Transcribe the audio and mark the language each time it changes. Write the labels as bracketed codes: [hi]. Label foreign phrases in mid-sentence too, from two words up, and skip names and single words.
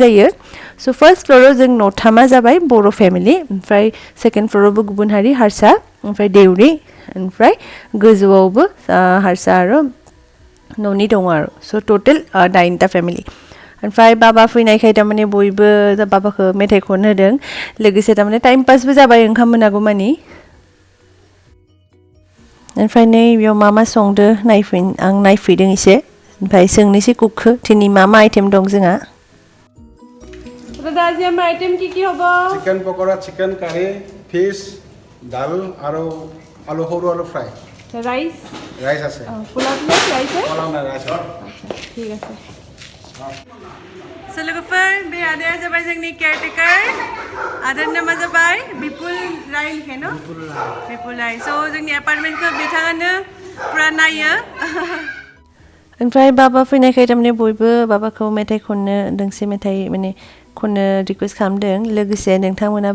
[brx] जायो स' फार्स्ट फ्ल'राव जों न'थामा जाबाय बर' फेमिलि ओमफ्राय सेकेन्ड फ्ल'रावबो गुबुन हारि हारसा ओमफ्राय देउरि ओमफ्राय गोजौआवबो हारसा आरो न'नि दङ आरो स' टटेल 9ता फेमिलि ओमफ्राय बाबा फैनायखाय तारमाने बयबो बाबाखौ मेथाइ खननो होदों लोगोसे तारमाने टाइम पासबो जाबाय ओंखाम मोनागौ मानि ओमफ्राय नै बेयाव मा संदो आं नायफैदों एसे ओमफ्राय सोंनोसै कुकखौ दिनै मा आइटेम दं जोंहा दादा मा आइटेम [as] কি হ'ব [en] chicken pakora chicken curry [as] ফিশ ডাল আৰু আলু সৰু আলু [en] fry rice [as] আছে পোলাও ৰাইচ পোলাও না ৰাইচ ঠিক আছে [brx] स' लोगोफोर बे आदाया जाबाय जोंनि केयारटेकार आदानि नामा जाबाय बिपुल राय लिखे न' बिपुल राय स' जोंनि एपार्टमेन्टखौ बिथाङानो पुरा नायो ओमफ्राय बाबा फैनायखाय तारमाने बयबो बाबाखौ मेथाइ खननो दोंसे मेथाइ माने खननो रिकुवेस्ट खालामदों लोगोसे नोंथांमोनाबो